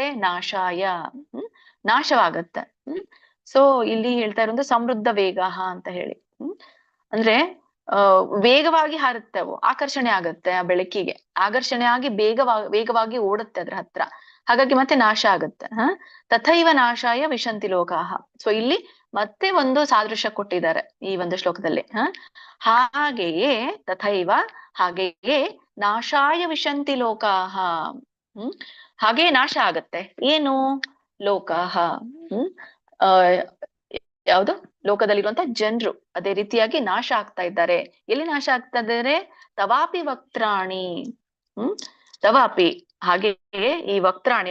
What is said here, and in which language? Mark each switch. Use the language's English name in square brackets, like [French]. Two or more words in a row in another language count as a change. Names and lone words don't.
[Kannada] ನಾಶಾಯ, ನಾಶವಾಗತ್ತೆ. ಸೊ ಇಲ್ಲಿ ಹೇಳ್ತಾ ಇರೋದು [Sanskrit] ಸಮೃದ್ಧ ವೇಗಾಹ [Kannada] ಅಂತ ಹೇಳಿ. ಅಂದ್ರೆ ವೇಗವಾಗಿ ಹಾರುತ್ತೆ ಅವು. ಆಕರ್ಷಣೆ ಆಗತ್ತೆ ಆ ಬೆಳಕಿಗೆ. ಆಕರ್ಷಣೆ ಆಗಿ ವೇಗವಾಗಿ ಓಡುತ್ತೆ ಅದ್ರ ಹತ್ರ. ಹಾಗಾಗಿ ಮತ್ತೆ ನಾಶ ಆಗತ್ತೆ. [Sanskrit] ತಥೈವ ನಾಶಾಯ ವಿಶಂತಿ ಲೋಕಾಹ. [Kannada] ಸೊ ಇಲ್ಲಿ ಮತ್ತೆ ಒಂದು ಸಾದೃಶ್ಯ ಕೊಟ್ಟಿದ್ದಾರೆ ಈ ಒಂದು ಶ್ಲೋಕದಲ್ಲಿ. ಹಾಗೆಯೇ ತಥೈವ, ಹಾಗೆಯೇ [Sanskrit] ನಾಶಾಯ ವಿಶಂತಿ ಲೋಕಾಹ. [Kannada] ಹಾಗೆ ನಾಶ ಆಗತ್ತೆ. ಏನು? ಲೋಕಾಹ. ಯಾವುದು? ಲೋಕದಲ್ಲಿರುವಂತ ಜನರು ಅದೇ ರೀತಿಯಾಗಿ ನಾಶ ಆಗ್ತಾ ಇದ್ದಾರೆ. ಎಲ್ಲಿ ನಾಶ ಆಗ್ತಾ ಇದ್ದಾರೆ? [Sanskrit] ತವಾಪಿ ವಕ್ತ್ರಾಣಿ. [Kannada] ತವಾಪಿ ಹಾಗೆಯೇ ಈ ವಕ್ತ್ರಾಣಿ.